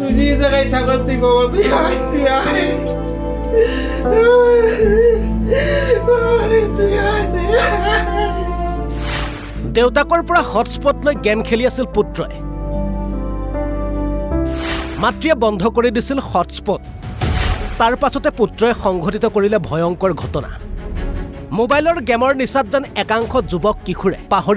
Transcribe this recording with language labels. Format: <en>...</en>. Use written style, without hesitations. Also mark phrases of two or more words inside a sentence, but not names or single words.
<bn>যে জায়গায় থাকস তুই বাবা তুই আয় তুই আয় তুই আয় তুই</bn> <as>দেউতাকৰ পৰা হটস্পট লৈ গেম খেলি আছিল পুত্ৰই মাতৃয়ে বন্ধ কৰি দিছিল হটস্পট তাৰ পাছতে পুত্ৰই সংঘটিত কৰিলে ভয়ংকৰ ঘটনা মোবাইলৰ গেমৰ নিচাত যেন একাংশ যুৱক কিশোৰে পাহৰি</as>